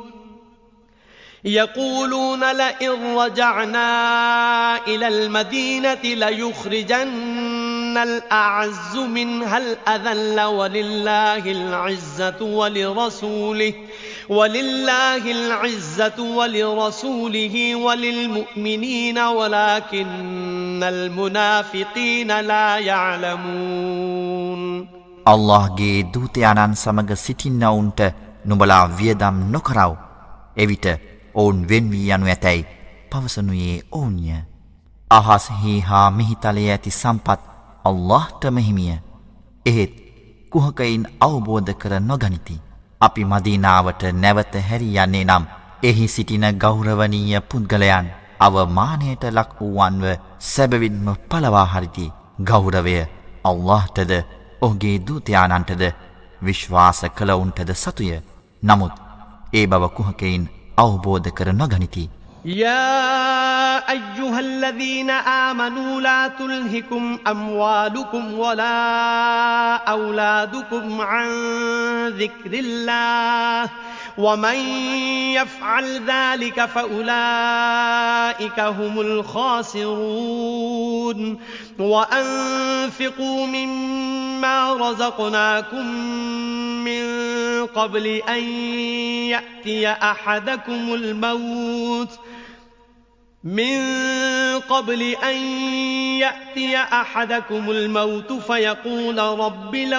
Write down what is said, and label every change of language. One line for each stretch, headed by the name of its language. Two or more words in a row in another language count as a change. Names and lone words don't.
Arabic: يقولون لئن رجعنا إلى المدينة ليخرجن الأعز منها الأذل ولله العزة ولرسوله وللمؤمنين ولكن المنافقين لا يعلمون
Sinhala: අල්ලාහ්ගේ දූතයාණන් සමග සිටින්නවුන්ට නුඹලා වියදම් නොකරව. එවිට ඔවුන් වෙන් වී යනු ඇතැයි පවසනුයේ ඔවුන්ය. අහස්හි හා මිහිතලයේ ඇති සම්පත් අල්ලාහ්ටම හිමිය. එහෙත් කුහකයින් අවබෝධ කර නොගනිති. අපි මදීනාවට නැවත හැරී යන්නේ නම් එහි සිටින ගෞරවනීය පුද්ගලයන් අවමානයට ලක් වූවන්ව සැබවින්ම පලවා හරිති. ගෞරවය අල්ලාහ්ටද ඔහුගේ දූතයාණන්ටද විශ්වාස කළවුන්ටද සතුය. නමුත් ඒ බව කුහකයින් අවබෝධ කර නොගනිති.
Arabic: يا أيها الذين آمنوا لا تلهكم أموالكم ولا أولادكم عن ذكر الله ومن يفعل ذلك فأولئك هم الخاسرون وأنفقوا مما رزقناكم من قبل أن يأتي أحدكم الموت فيقول رب